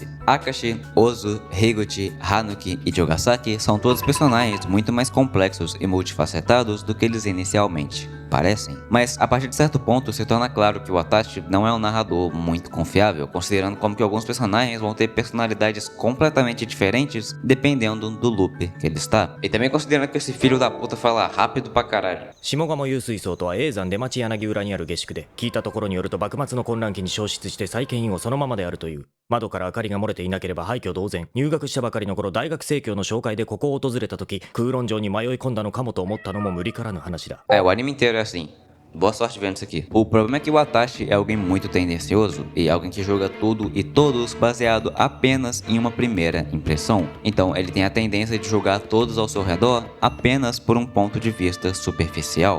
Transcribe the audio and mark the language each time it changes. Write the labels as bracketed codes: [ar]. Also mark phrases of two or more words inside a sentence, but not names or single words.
[pt] Akashi, Ozu, Higuchi, Hanuki e Jogasaki são todos personagens muito mais complexos e multifacetados do que eles inicialmente parecem. Mas a partir de certo ponto se torna claro que o Watashi não é um narrador muito confiável, considerando como que alguns personagens vão ter personalidades completamente diferentes dependendo do loop que ele está. E também considerando que esse filho da puta fala rápido pra caralho. [ja] 下鴨湧水槽とは叡山出町柳裏にある下宿で、聞いたところによると幕末の混乱期に消失して再建以後そのままであるという。窓から明かりが漏れていなければ廃墟同然。入学したばかりの頃大学生協の紹介でここを訪れた時、空論城に迷い込んだのかもと思ったのも無理からぬ話だ。 [pt] O anime inteiro é assim. Boa sorte vendo isso aqui. O problema é que o Watashi é alguém muito tendencioso e alguém que julga tudo e todos baseado apenas em uma primeira impressão. Então ele tem a tendência de julgar todos ao seu redor apenas por um ponto de vista superficial.